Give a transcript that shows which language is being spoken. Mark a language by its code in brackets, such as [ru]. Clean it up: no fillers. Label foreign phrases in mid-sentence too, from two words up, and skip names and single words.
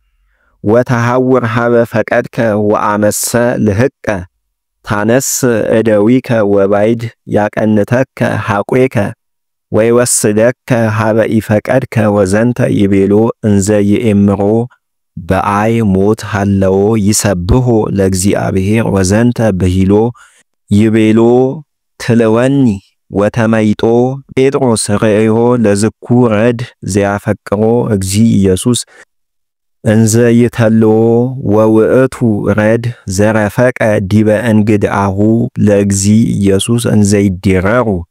[gez] ወተሐውር ሀበ ፈቀድከ ወአመሰ ልህቀ ታነስ እደዊከ ወባይድ ያቀንተከ ሐቆከ ወይወስደከ ሀበ ኢፈቀድከ ወዘንተ ይቤሎ እንዘ ይእምሮ በአይ ሞት ሃለዎ ይሰብሖ ለእግዚአብሔር ወዘንተ ብሂሎ ይቤሎ ትልወኒ ወተመይጦ ጴጥሮስ ርእዮ ለዝኩ ረድ ዘያፈቅሮ እግዚ ኢየሱስ እንዘ ይተልዎ ወውእቱ ረድ ዘረፈቀ ዲበ እንግድአሁ ለእግዚ ኢየሱስ እንዘ ይዲረሩ